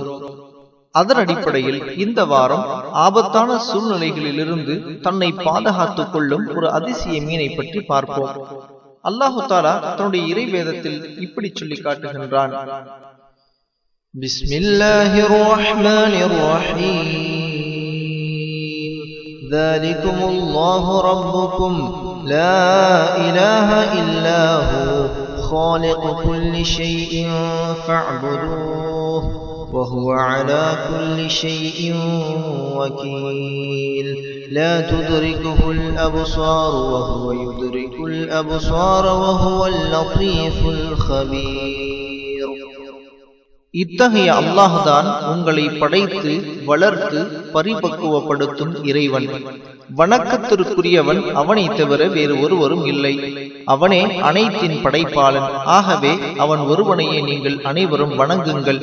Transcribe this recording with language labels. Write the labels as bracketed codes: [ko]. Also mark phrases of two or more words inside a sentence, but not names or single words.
[ta] அதன் அடிப்படையில் இந்த வாரம் ஆபத்தான சூழ்நிலைகளிலிருந்து தன்னை பாதுகாத்துக் கொள்ளும் ஒரு அதிசய மீனை பற்றி பார்ப்போம். அல்லாஹு தஆலா தன்னுடைய இறை வேதத்தில் இப்படி சொல்லி காட்டுகின்றான், [ar] بسم الله الرحمن الرحيم, ذَلِكُمُல்லாஹு رَبُّكُمْ لَا إِلَهَ إِلَّا هُوَ خَالِقُ كُلِّ شَيْءٍ فَاعْبُدُوهُ وَهُوَ عَلَى كُلِّ شَيْءٍ وَكِيلٌ لَا تُدْرِكُهُ الْأَبْصَارُ وَهُوَ يُدْرِكُ الْأَبْصَارَ وَهُوَ اللَّطِيفُ الْخَبِيرُ. [ta] இத்தகைய அல்லாஹ்தான் உங்களை படைத்து வளர்த்து பரிபக்குவப்படுத்தும் இறைவன். வணக்கத்திற்குரியவன் அவனை தவிர வேறு ஒருவரும் இல்லை. அவனே அனைத்தின் படைப்பாளன். ஆகவே அவன் ஒருவனையே நீங்கள் அனைவரும் வணங்குங்கள்.